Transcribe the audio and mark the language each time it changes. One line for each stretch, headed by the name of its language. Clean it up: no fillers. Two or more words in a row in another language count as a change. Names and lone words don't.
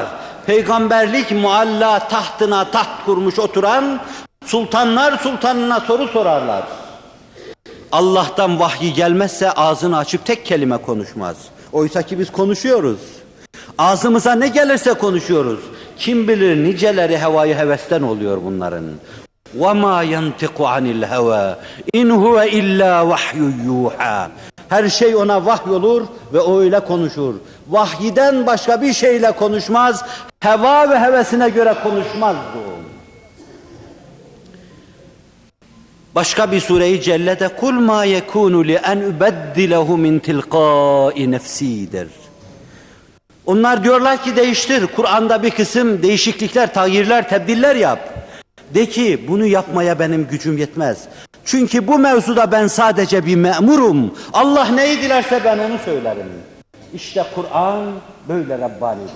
Turkish: Peygamberlik mualla tahtına taht kurmuş oturan sultanlar sultanına soru sorarlar. Allah'tan vahyi gelmezse ağzını açıp tek kelime konuşmaz. Oysa ki biz konuşuyoruz. Ağzımıza ne gelirse konuşuyoruz. Kim bilir niceleri hevayı hevesten oluyor bunların.
Arabic: وَمَا يَنْتِقُ عَنِ الْهَوَى اِنْ هُوَ اِلَّا وَحْيُ يُوحَى
Turkish: Her şey ona vahyolur ve o öyle konuşur. Vahyiden başka bir şeyle konuşmaz. Heva ve hevesine göre konuşmazdı o. Başka bir sure-i cellede
Arabic: قُلْ مَا يَكُونُ لِأَنْ اُبَدِّلَهُ مِنْ تِلْقَاءِ نَفْسِيدِر
Turkish: Onlar diyorlar ki değiştir. Kur'an'da bir kısım değişiklikler, tağyirler, tebdiller yap. De ki bunu yapmaya benim gücüm yetmez. Çünkü bu mevzuda ben sadece bir memurum. Allah neyi dilerse ben onu söylerim. İşte Kur'an böyle Rabbani'dir.